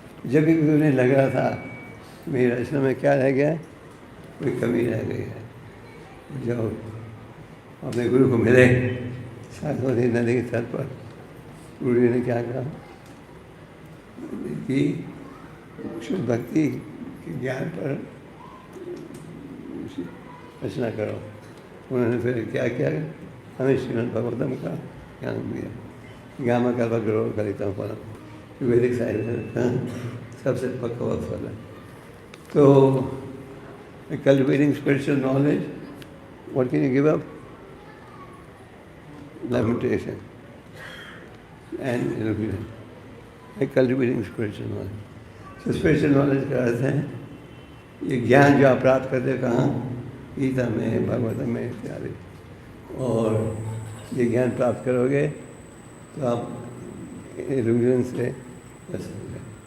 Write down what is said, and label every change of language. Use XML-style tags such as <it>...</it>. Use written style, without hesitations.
<hi>जब भी उन्हें लग रहा था मेरी रचना में क्या रह गया है, कोई कमी रह गई है, जब अपने गुरु को मिले सरस्वती नदी के तट पर, गुरु जी ने क्या कहा कि शुद्ध भक्ति के ज्ञान पर रचना करो। उन्होंने फिर क्या किया? हमें श्रीमद् भागवतम का ज्ञान दिया। ज्ञान कल्पकरो कलितम फलम, वैदिक साहित्य सबसे पक्का फल है।</hi> <en>तो cultivating spiritual knowledge, what can you give up? Lamentation and illusion. Like cultivating spiritual knowledge.</en> <hi>So spiritual knowledge का अर्थ है ये ज्ञान जो आप प्राप्त करते हो कहाँ? गीता में, भागवत में इत्यादि। और ये ज्ञान प्राप्त करोगे तो आप इल्यूजन से बच सकोगे।</hi>